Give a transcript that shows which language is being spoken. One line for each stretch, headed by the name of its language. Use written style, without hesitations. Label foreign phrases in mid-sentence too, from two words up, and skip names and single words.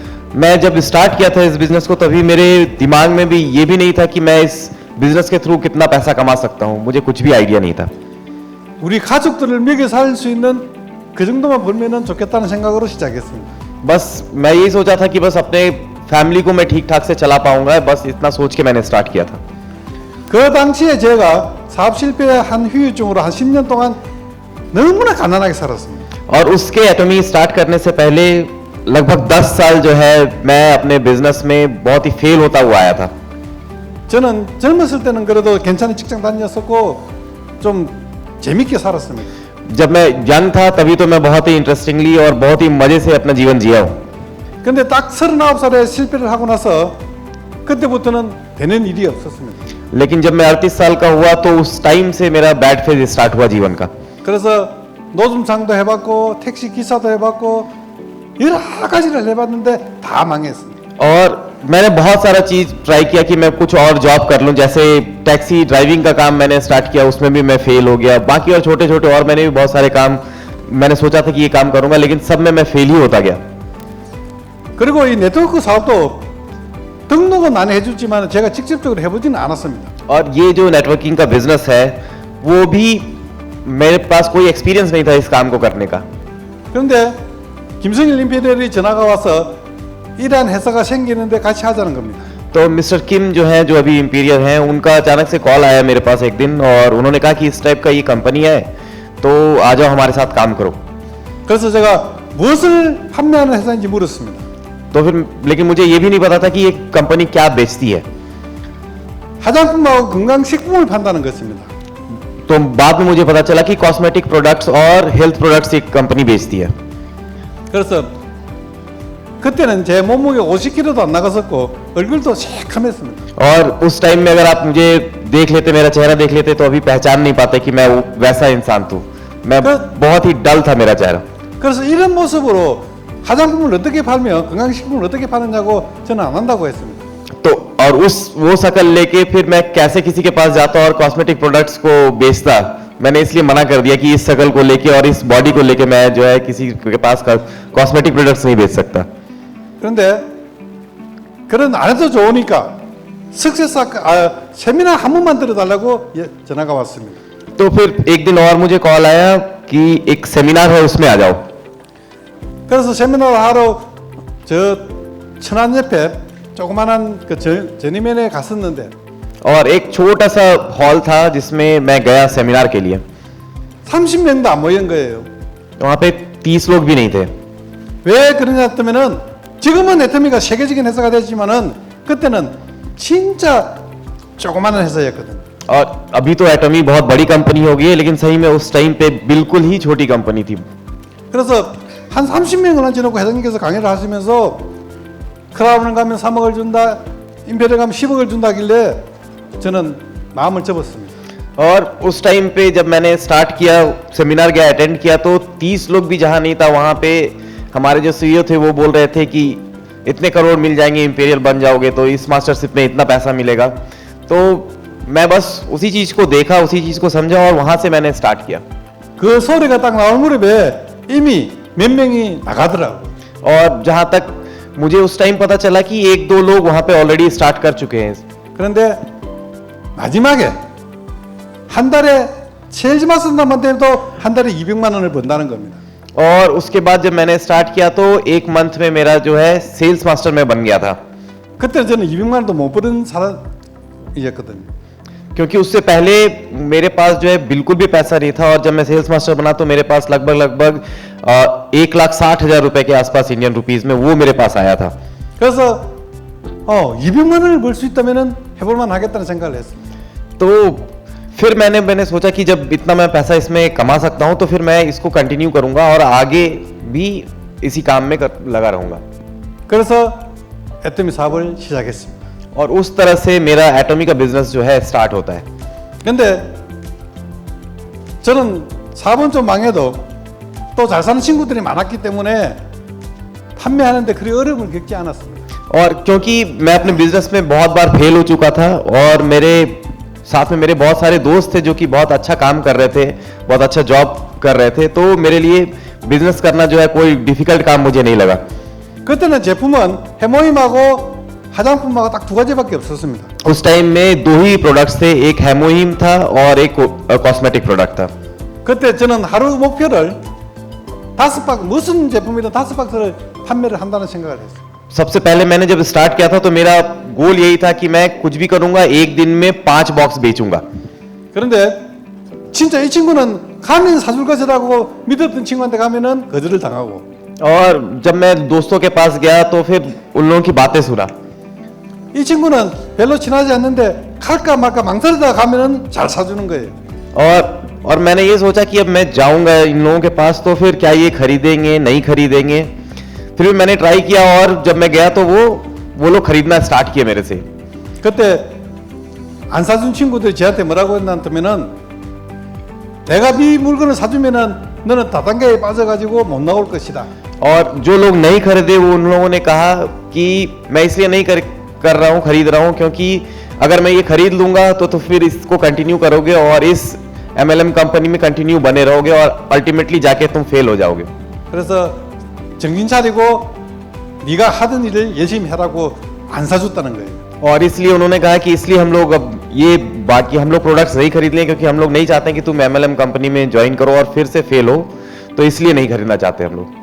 Hindi: मैं जब स्टार्ट किया था इस बिजनेस को तभी मेरे दिमाग में भी ये भी नहीं था कि मैं इस बिजनेस के थ्रू कितना पैसा कमा सकता हूँ, मुझे कुछ भी आइडिया नहीं था।
Korean: 우리 가족들을 먹여 살 수 있는 그 정도만 벌면은 좋겠다는 생각으로 시작했습니다.
Hindi: बस मैं यही सोचा था कि बस अपने फैमिली को मैं ठीक ठाक से चला पाऊंगा, बस इतना सोच के मैंने स्टार्ट किया था।
Korean: 그 당시에 제가 사업 실패한 후유증으로 한 10년 동안 너무나 가난하게 살았습니다.
Hindi: और उसके एटॉमी स्टार्ट करने से पहले लगभग 10 साल जो है मैं अपने बिजनेस में बहुत ही फेल होता हुआ आया था।
Korean: 저는 젊었을 때는 그래도 괜찮은 직장 다녔었고 좀 재밌게 살았습니다.
Hindi: जब मैं यंग था तभी तो मैं बहुत ही इंटरेस्टिंगली और बहुत ही मजे से अपना जीवन जिया हूँ।
Korean: 근데 딱 39살에 실패를 하고 나서 그때부터는 되는 일이 없었습니다.
Hindi: लेकिन जब मैं 38 साल का हुआ तो उस टाइम से मेरा
English: bad phase start
Hindi: हुआ जीवन का।
Korean: 그래서 노점상도 해봤고 택시 기사도 해봤고 여러 가지를 해봤는데 다 망했습니다.
Hindi: और मैंने बहुत सारा चीज ट्राई किया कि मैं कुछ और जॉब कर लूं, जैसे
English: taxi driving
Hindi: का काम मैंने स्टार्ट किया, उसमें भी मैं फेल हो गया। बाकी और छोटे छोटे और मैंने भी बहुत सारे काम मैंने सोचा था कि ये काम करूंगा, लेकिन सब में मैं फेल ही होता गया।
Korean: 그리고 이 네트워크 사업도 등록은 많이 해주지만 제가 직접적으로 해보지는 않았습니다.
Hindi: और ये जो नेटवर्किंग का बिजनेस है वो भी मेरे पास कोई एक्सपीरियंस नहीं था इस काम को करने का।
Korean: 그런데 김성일 임페리얼이 전화가 와서 이러한 회사가 생기는데 같이 하자는 겁니다.
Hindi: तो मिस्टर किम जो है, जो अभी इंपीरियल हैं, उनका अचानक से कॉल आया मेरे पास एक दिन और उन्होंने कहा कि इस टाइप का ये कंपनी है तो आ जाओ हमारे साथ काम करो।
Korean: 그래서 제가 무엇을 판매하는 회사인지 물었습니다.
Hindi: तो फिर लेकिन मुझे ये भी नहीं पता था कि ये कंपनी क्या बेचती है।
Korean: 화장품하고 건강식품을 판다는 것입니다.
Hindi: तो बाद में मुझे पता चला कि
English: cosmetic products
Hindi: और
English: health products
Hindi: एक कंपनी बेचती है।
Korean: 그래서 그때는 제 몸무게 50kg도 안 나갔었고 얼굴도 새카맸습니다.
Hindi: और उस टाइम में अगर आप मुझे देख लेते, मेरा चेहरा देख लेते, तो अभी पहचान नहीं पाते कि मैं वैसा इंसान था। मैं बहुत ही डल था मेरा चेहरा।
Korean: 그래서 이런 모습으로 화장품을 어떻게 팔며 건강식품을 어떻게 파느냐고 저는 안 한다고 했습니다.
Hindi: तो और वो शक्ल लेके फिर मैं कैसे किसी के पास जाता और
English: cosmetic products
Hindi: को बेचता, मैंने इसलिए मना कर दिया कि इस शक्ल को लेके और इस बॉडी को लेके मैं जो है किसी के पास
English: cosmetic products
Hindi: नहीं बेच सकता।
Korean: 그런데 그런 안 해도 좋으니까 석세사 세미나 한 번만 들어달라고 전화가 왔습니다.
Hindi: तो फिर एक दिन और मुझे कॉल आया कि एक सेमिनार है उसमें आ जाओ।
Korean: 그래서 세미나를 하러 저 천안 옆에 조그만한 그 전임면에 갔었는데
Hindi: और एक छोटा सा हॉल था जिसमें मैं गया सेमिनार के लिए।
Korean: 30명도 안 모인 거예요.
Hindi: वहां पे 30 लोग भी नहीं थे।
Korean: 왜 그러냐 했더면은 지금은 애터미가 세계적인 회사가 됐지만은 그때는 진짜 조그만한 회사였거든.
Hindi: और अभी तो एटमी बहुत बड़ी कंपनी हो गई है, लेकिन सही में उस टाइम पे बिल्कुल ही छोटी कंपनी थी।
Korean: 그래서 한 30명을 앉혀놓고 회장님께서 강의를 하시면서 크라운을 가면 3억을 준다, 임페리얼 가면 10억을 준다길래 저는 마음을 접었습니다.
Hindi: और उस टाइम पे जब मैंने स्टार्ट किया, सेमिनार गया, अटेंड किया, तो 30 लोग भी जहां नहीं था वहां पे हमारे जो सीईओ थे वो बोल रहे थे कि इतने करोड़ मिल जाएंगे, इंपीरियल बन जाओगे तो इस मास्टरशिप में इतना पैसा मिलेगा। तो मैं बस उसी चीज को देखा, उसी चीज को समझा और वहां से मैंने स्टार्ट किया।
Korean: 그 소리가 딱 나올 무렵에 이미 몇 명이 나가더라고.
Hindi: और जहां तक मुझे उस टाइम पता चला कि 1-2 लोग वहां पे
English: already start
Hindi: कर चुके हैं।
Korean: 그런데 마지막에 한 달에 세일즈 마스터만 돼도 한 달에 200만 원을 번다는 겁니다.
Hindi: और उसके बाद जब मैंने स्टार्ट किया तो एक मंथ में मेरा जो है
English: sales master
Hindi: में बन गया था।
Korean: 그때 저는 200만 원도 못 버는 사람이었거든요.
Hindi: क्योंकि उससे पहले मेरे पास जो है बिल्कुल भी पैसा नहीं था और जब मैं
English: sales master
Hindi: बना तो मेरे पास लगभग 1,60,000 रुपए के आसपास
English: Indian rupees
Hindi: में वो मेरे पास आया था।
Korean: 그래서 200만 원을 벌 수 있다면은 해볼만 하겠다는 생각을 했습니다.
Hindi: तो फिर मैंने सोचा कि जब इतना मैं पैसा इसमें कमा सकता हूं तो फिर मैं इसको कंटिन्यू करूंगा और आगे भी इसी काम में लगा रहूंगा।
Korean: 그래서 애터미 사업을 시작했습니다.
Hindi: और उस तरह से मेरा एटॉमी का बिजनेस जो है स्टार्ट होता है।
Korean: 근데 저는 사업은 좀 망해도 또 잘 사는 친구들이 많았기 때문에 판매하는데 그리 어려움을 겪지 않았습니다.
Hindi: और क्योंकि मैं अपने बिजनेस में बहुत बार फेल हो चुका था और मेरे साथ में मेरे बहुत सारे दोस्त थे जो कि बहुत अच्छा काम कर रहे थे, बहुत अच्छा जॉब कर रहे थे, तो मेरे लिए बिजनेस करना जो है कोई डिफिकल्ट काम मुझे नहीं लगा।
Korean: 그때는 제품은 해모임하고 화장품하고 딱 두 가지밖에 없었습니다.
Hindi: उस टाइम में 2 ही प्रोडक्ट्स थे, एक हेमोहिम था और एक
English: cosmetic product
Hindi: था।
Korean: 그때 저는 하루 목표를 5박 무슨 제품이든 5박스를 판매를 한다는 생각을 했어요.
Hindi: सबसे पहले मैंने जब स्टार्ट किया था तो मेरा गोल यही था कि मैं कुछ भी करूंगा, एक दिन में 5 बॉक्स बेचूंगा।
Korean: 그런데 진짜 이 친구는 가면 사줄 것이라고 믿었던 친구한테 가면은 거절을 당하고
Hindi: और जब मैं दोस्तों के पास गया तो फिर उन लोगों की बातें सुना।
Korean: 이 친구는 별로 친하지 않는데 갈까 말까 망설이다가 가면은 잘 사주는 거예요.
Hindi: और मैंने ये सोचा कि अब मैं जाऊंगा इन लोगों के पास तो फिर क्या ये खरीदेंगे नहीं खरीदेंगे। फिर भी मैंने ट्राई किया और जब मैं गया तो वो लोग खरीदना स्टार्ट किए मेरे से।
Korean: 그때 안 사준 친구들이 저한테 뭐라고 했냐면은 내가 네 물건을 사주면은 너는 다단계에 빠져가지고 못 나올 것이다.
Hindi: और जो लोग नहीं खरीदे वो उन लोगों ने कहा कि मैं इसलिए नहीं कर रहा हूँ, खरीद रहा हूँ क्योंकि अगर मैं ये खरीद लूंगा तो फिर इसको कंटिन्यू करोगे और इस
English: MLM company
Hindi: में कंटिन्यू बने रहोगे और अल्टीमेटली जाके तुम फेल हो जाओगे।
Korean: 그래서 정신 차리고 네가 하던 일을 열심히 하라고 안 사줬다는 거예요.
Hindi: और इसलिए उन्होंने कहा कि इसलिए हम लोग अब ये बाकी हम लोग प्रोडक्ट्स नहीं खरीद लें, क्योंकि हम लोग नहीं चाहते कि तुम
English: MLM company
Hindi: में ज्वाइन करो और फिर से फेल हो, तो इसलिए नहीं खरीदना चाहते हम लोग।